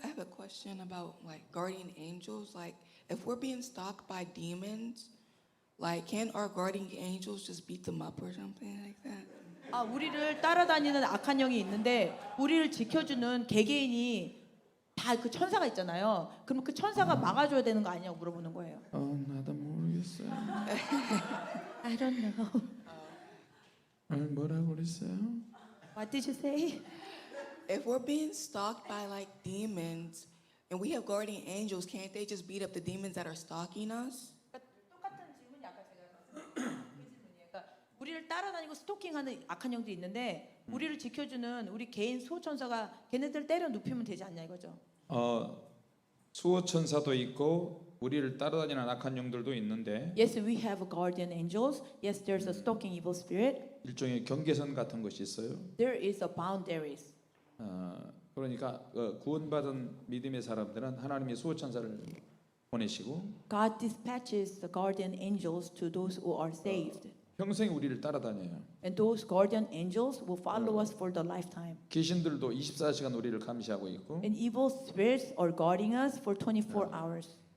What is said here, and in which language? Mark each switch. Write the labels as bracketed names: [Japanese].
[English] question about like guardian angels. Like, if we're being stalked by demons, like, can't our guardian angels just beat them up or something like that? [Korean] 아, 우리를 따라다니는 악한 영이 있는데 우리를 지켜주는 개개인이 다 그 천사가 있잖아요. 그럼 그 천사가 막아줘야 되는 거 아니냐고 물어보는 거예요. 나도 모르겠어요. [English] I don't know. [Korean] 뭐라고 그랬어요? [English] What did you say? If we're being stalked by like demons and we have guardian angels, can't they just beat up the demons that are stalking us? [Korean] 똑같은 질문이 아까 제가 그 질문이에요. 그러니까 우리를 따라다니고 스토킹하는 악한 영들이 있는데 우리를 지켜주는 우리 개인 수호천사가 걔네들 때려 눕히면 되지 않냐 이거죠. 수호 천사도 있고 우리를 따라다니는 악한 영들도 있는데 [English] Yes, we have guardian angels. Yes, there's a stalking evil spirit. [Korean] 일종의 경계선 같은 것이 있어요. [English] There is a boundaries. [Korean] 그러니까 구원받은 믿음의 사람들은 하나님의 수호 천사를 보내시고 [English] God dispatches the guardian angels to those who are saved. [Korean] 평생 우리를 따라다녀요. [English] And those guardian angels will follow us for the lifetime. [Korean] 귀신들도 24시간 우리를 감시하고 있고 [English] And evil spirits are guarding us for 24 hours.